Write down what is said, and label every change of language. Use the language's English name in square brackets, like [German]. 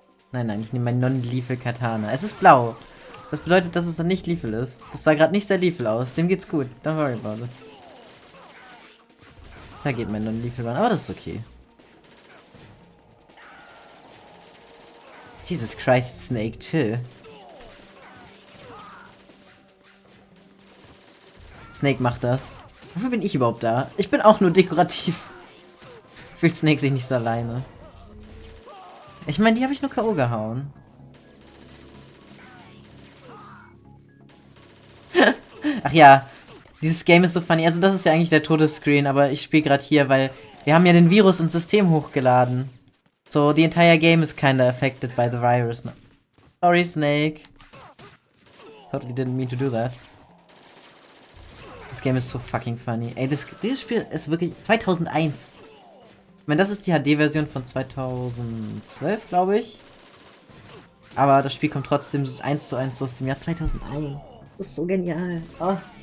[German] Nein, ich nehme mein Non-Lethal Katana. Es ist blau. Das bedeutet, dass es dann nicht lethal ist. Das sah gerade nicht sehr lethal aus. Dem geht's gut. [English] Don't worry about it. [German] Da geht mein Non-Lethal Run, aber das ist okay. [English] Jesus Christ, Snake, chill. [German] Snake macht das. Wofür bin ich überhaupt da? Ich bin auch nur dekorativ. Fühlt Snake sich nicht so alleine. Ich meine, die habe ich nur K.O. gehauen. Ach ja, dieses Game ist so funny. Also das ist ja eigentlich der Todesscreen, aber ich spiele gerade hier, weil wir haben ja den Virus ins System hochgeladen. [English] So, the entire game is kinda affected by the virus. Sorry, Snake. Totally didn't mean to do that. [German] Das Game ist so fucking funny. Ey, dieses Spiel ist wirklich 2001. Ich meine, das ist die HD-Version von 2012, glaube ich. Aber das Spiel kommt trotzdem 1:1 aus dem Jahr 2001. Das ist so genial. Oh.